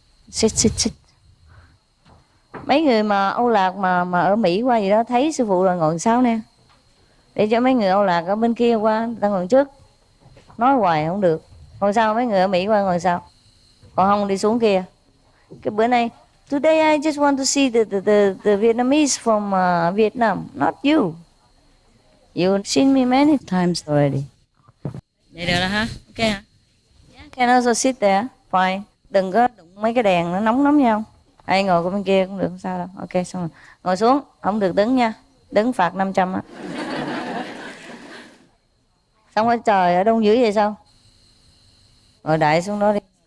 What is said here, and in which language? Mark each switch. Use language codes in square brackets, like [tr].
[en] Sit. [vi] Mấy người mà Âu Lạc mà ở Mỹ qua gì đó thấy sư phụ rồi ngồi sau nè. Để cho mấy người Âu Lạc ở bên kia qua, ta ngồi trước. Nói hoài không được. Ngồi sau, mấy người ở Mỹ qua ngồi sau. Còn không đi xuống kia. Cái bữa nay, [en] today I just want to see the Vietnamese from Vietnam, not you. You've seen me many times already. [vi] Vậy được rồi ha? Ok hả? [en] Yeah, can also sit there. Fine. [vi] Đừng có đụng mấy cái đèn nó nóng lắm nhau. Ai ngồi qua bên kia cũng được, không sao đâu. Ok, xong rồi. Ngồi xuống, không được đứng nha. Đứng phạt 500 á. Xong rồi trời ở đông dưới vậy sao? Ngồi đại xuống đó đi.